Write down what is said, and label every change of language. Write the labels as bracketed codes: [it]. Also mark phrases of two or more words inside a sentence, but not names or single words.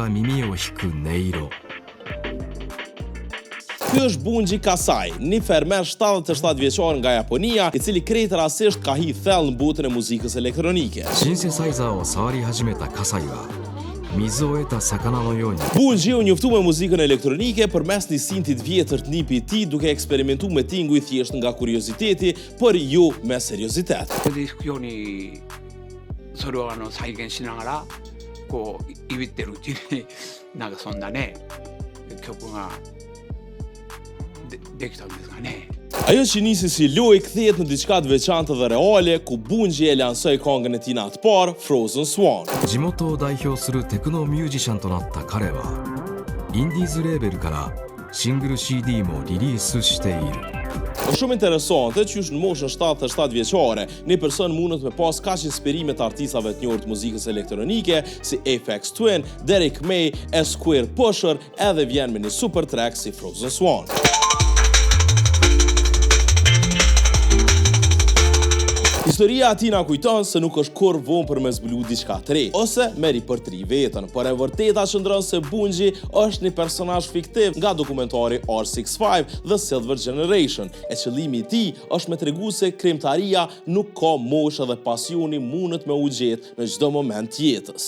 [sq] Ky është Bunji Kasai, një fermer 77 vjeçar nga Japonia, i cili krejt rasisht ka hi thellë në botën e muzikës elektronike. Bunji u njoftu me muzikën elektronike përmes një sintit vjetër të nipi i tij, duke eksperimentu me tinguj thjesht nga kurioziteti, por jo me seriozitet. [ja] それを再現しながらこういびってるうちになんかそんなね曲ができたんですかね。 [sq] Ajo që nisi si lojë kthehet në diçka të veçantë dhe reale, ku Bunji e lansoi këngën e tij të parë, Frozen Swan. [ja] 地元を代表するテクノミュージシャンとなった彼は、インディーズレーベルからシングル CD もリリースしている。 [sq] Është shumë interesante që në moshën 77 vjeçare, një person mundet me pas kaq inspirime të artistave të njohur të muzikës elektronike si Aphex Twin, Derek May, Square Pusher, edhe vjen me një super track si Frozen Swan. Historia ati na kujton se nuk është kur vonë për me zbulu diçka të re, ose me ripërtri vetën, por e vërteta qëndron se Bunji është një personazh fiktiv nga dokumentari R65 The Silver Generation, e qëllimi i tij është me tregu se krimtaria nuk ka moshë dhe pasioni mundet me u gjetë në çdo moment të jetës.